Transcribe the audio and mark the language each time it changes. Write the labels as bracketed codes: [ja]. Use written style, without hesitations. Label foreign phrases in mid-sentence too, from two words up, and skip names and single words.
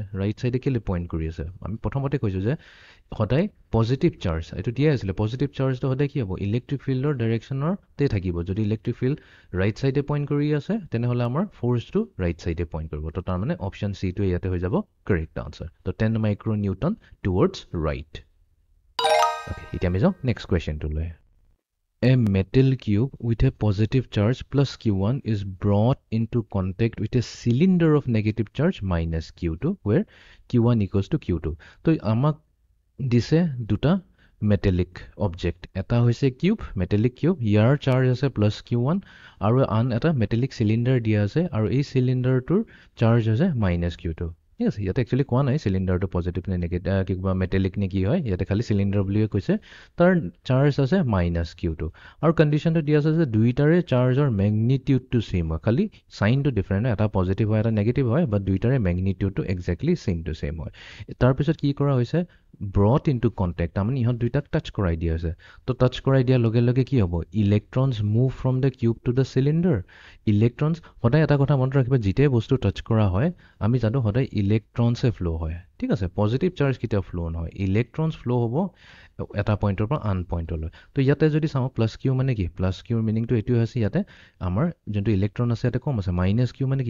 [en] right side [as] কেলৈ পইণ্ট কৰি আছে, আমি প্ৰথমতে কৈছোঁ যে সদায় [en] positive charge, [as] এইটো দিয়াই আছিলে [en] positive charge [as] সদায় কি হ'ব, [en] electric field direction [as] থাকিব। যদি [en] electric field right side point [as] কৰি আছে তেনেহ'লে আমাৰ ফ'ৰ্চটো [en] right side point [as] কৰিব। তো তাৰমানে [en] option C [as] ইয়াতে হৈ যাব [en] correct answer. তো 10 micro newton towards right. [as] অ'কে, এতিয়া আমি যাওঁ [en] next question. a metal cube with a positive charge plus q1 is brought into contact with a cylinder of negative charge minus q2 where q1 equals to q2 [as] তো আমাক দিছে দুটা [en] metallic object [as] এটা হৈছে [en] cube metallic cube [as] ইয়াৰ charge আছে [en] plus q1 [as] আৰু আন এটা [en] metallic cylinder [as] দিয়া আছে আৰু এই cylinderটোৰ charge আছে [en] minus q2 [as] ঠিক আছে ইয়াতে একচুয়ালি কোৱা নাই cylinderটো positive নে negative কিবা metallic নে কি হয় ইয়াতে খালি cylinder বুলিয়ে কৈছে তাৰ charge আছে [en] minus q2 [as] আৰু কন্ডিশনটো দিয়া আছে যে দুইটাৰে চাৰ্জৰ [en] magnitude same [as] হয় খালি [en] sign different [as] হয় এটা পজিটিভ হয় এটা নেগেটিভ হয় বাট দুইটাৰে [en] magnitude exactly same to same [as] হয় তাৰ পিছত কি কৰা হৈছে [en] brought into contact I mean [as] ইহত দুইটাক টাচ কৰাই দিয়া আছে তো টাচ কৰাই দিয়া লগে লগে কি হ'ব [en] electrons move from the cube to the cylinder electrons [as] সদায় এটা কথা মনত ৰাখিবা যেতে বস্তু টাচ কৰা হয় আমি জানো সদায় ইলেক্ট্ৰনছে ফ্লো হয় ঠিক আছে [en] positive charge [as] কিটা ফ্লো নহয় ইলেক্ট্ৰনছ ফ্লো হ'ব এটা পইণ্টৰ পৰা আন পইণ্টলৈ তো ইয়াতে যদি চাওঁ [en] plus q [as] মানে কি [en] plus q meaning [as] এটো আছে ইয়াতে আমাৰ যোনটো ইলেক্ট্ৰন আছে ইয়াতে কম আছে [en] minus q [as] মানে কি